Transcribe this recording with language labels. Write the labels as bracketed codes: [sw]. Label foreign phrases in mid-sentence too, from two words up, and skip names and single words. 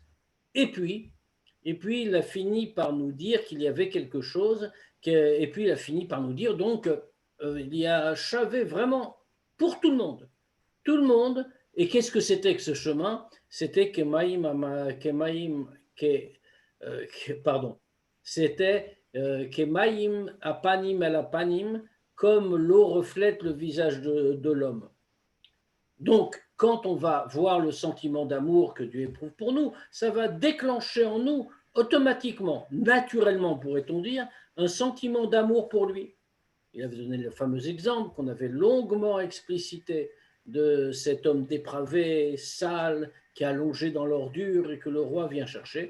[fr] Et puis, il a fini par nous dire qu'il y avait quelque chose, et puis il a fini par nous dire donc il y a Chavé vraiment pour tout le monde. Tout le monde. Et qu'est-ce que c'était que ce chemin? C'était pardon. [he] C'était כמים הפנים אל הפנים, [fr] comme l'eau reflète le visage de l'homme. Donc, quand on va voir le sentiment d'amour que Dieu éprouve pour nous, ça va déclencher en nous automatiquement, naturellement pourrait-on dire, un sentiment d'amour pour lui. Il avait donné le fameux exemple qu'on avait longuement explicité de cet homme dépravé, sale, qui est allongé dans l'ordure et que le roi vient chercher.